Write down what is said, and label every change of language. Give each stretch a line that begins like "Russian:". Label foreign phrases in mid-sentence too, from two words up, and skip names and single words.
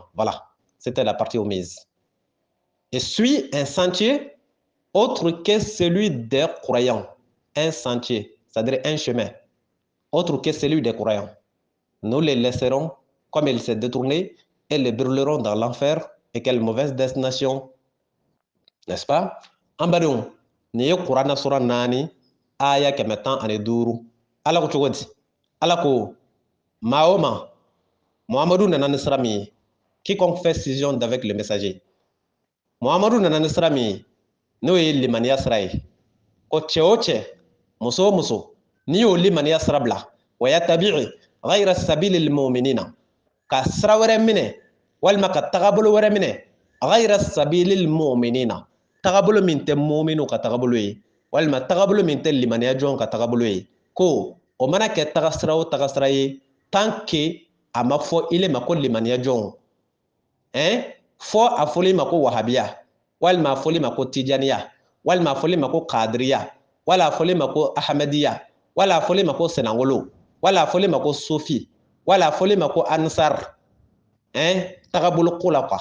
French: Voilà, c'était la partie omise. Et suit un sentier autre que celui des croyants. Un sentier, c'est-à-dire un chemin, autre que celui des croyants. Nous les laisserons comme il s'est détourné et les brûleront dans l'enfer. Et quelle mauvaise destination. N'est-ce pas?
Bambara: En badoun, ni Qur'an sura 4 aya 115. Ala ko cogo di? Ala ko Mahoma, Muhammadu nana ni sira min ye,
French: quiconque fait scission d'avec le messager.
Bambara: Muhammadu nana ni sira min ye, n'o ye limaniya sira ye. Ko cɛ o cɛ, muso o muso, n'i y'o limaniya sira bila,
Arabic: ويتبع غير سبيل المؤمنين,
Bambara: ka sira wɛrɛ minɛ walima ka tagabolo wɛrɛ minɛ,
Arabic: ghayra سبيل المؤمنين,
Bambara: tagabolo min tɛ mu'minu ka tagabolo ye, walima tagabolo min tɛ limaniya jɔn ka tagabolo ye, ko o mana kɛ tagasira o tagasira ye
French: tant que
Bambara: a ma fɔ ile ma ko limaniya jɔn, fɔ a fɔli ma ko wahabiya, walima a fɔli ma ko tijaniya, walima a fɔli ma ko kadiriya, wala a fɔli ma ko ahmadiya, wala a fɔli ma ko senangolo, wala a fɔli ma ko sufi, wala a fɔli ma ko ansar, tagabolo ko la quoi.